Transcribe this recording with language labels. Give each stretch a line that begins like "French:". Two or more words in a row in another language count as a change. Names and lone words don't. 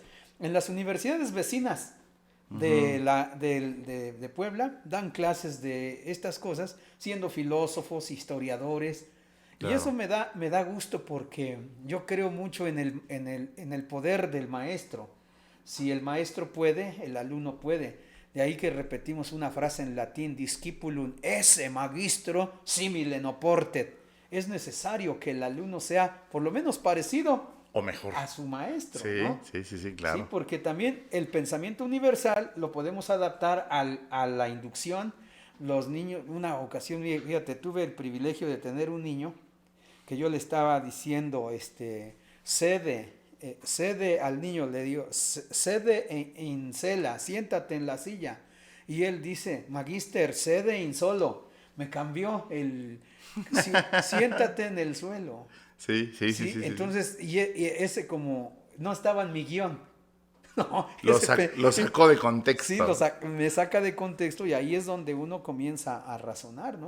Spanish: En las universidades vecinas de Puebla dan clases de estas cosas, siendo filósofos, historiadores. Claro. Y eso me da gusto porque yo creo mucho en el poder del maestro. Si el maestro puede, el alumno puede. De ahí que repetimos una frase en latín,
Latin: discipulum esse magistro simile noportet.
Spanish: Es necesario que el alumno sea por lo menos parecido o mejor a su maestro. Sí, ¿no? sí, claro. Sí, porque también el pensamiento universal lo podemos adaptar a la inducción. Los niños, una ocasión, fíjate, tuve el privilegio de tener un niño que yo le estaba diciendo, cede al niño, le digo,
Latin: cede in cela,
Spanish: siéntate en la silla. Y él dice,
Latin: magister, cede in solo.
Spanish: Me cambió siéntate en el suelo. Sí. Entonces, y ese como no estaba en mi guión. No, lo sacó de contexto. Sí, me saca de contexto y ahí es donde uno comienza a razonar, ¿no?